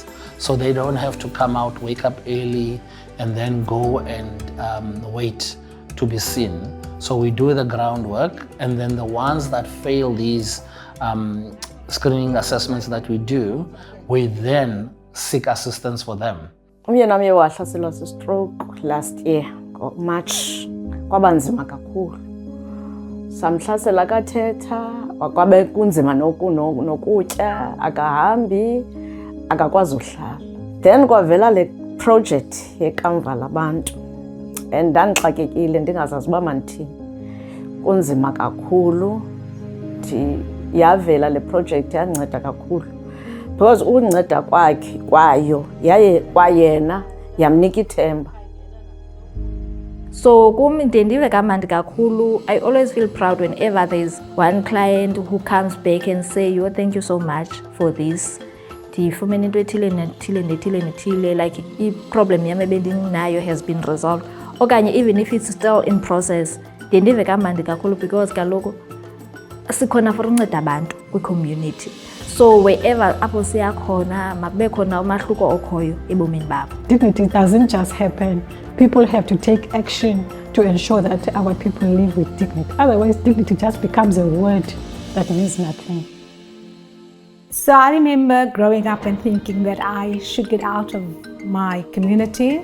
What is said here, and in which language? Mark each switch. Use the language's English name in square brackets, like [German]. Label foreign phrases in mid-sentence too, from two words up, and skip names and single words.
[English] So they don't have to come out, wake up early, and then go and wait to be seen. So we do the groundwork, and then the ones that fail these screening assessments that we do, we then seek assistance for them. [Xhosa] Umyeni wami wahlaselwa [English] stroke last year, [Xhosa] March. Kwaba nzima kakhulu. Samhlasela kathetha, kwabe kunzima nokutya, akahambi, akakwazi uhlala. Then kwavela le project yekamva labantu. And ndandixakekile ndingazazi uba mandithini. Kunzima kakhulu. Yavela le project yanceda kakhulu. Because ukunceda kwayo yaye kwayena yamnika ithemba. So kum ndive kamandi kakhulu. [English] I always feel proud whenever there's one client who comes back and say, "Yo, thank you so much for this. [Xhosa] Ndifumene into ethile nethile, [English] like i-problem [Xhosa] yami ebendinayo [English] has been resolved." Okanye even if it's still in process, [Xhosa] ndive kamandi kakhulu because kaloku sikhona for unceda abantu kwi-community. [English] So wherever [Xhosa] apho siya khona, makube khona umahluko okhoyo ebomini babo. [English] Dignity doesn't just happen. People have to take action to ensure that our people live with dignity. Otherwise, dignity just becomes a word that means nothing. So I remember growing up and thinking that I should get out of my community.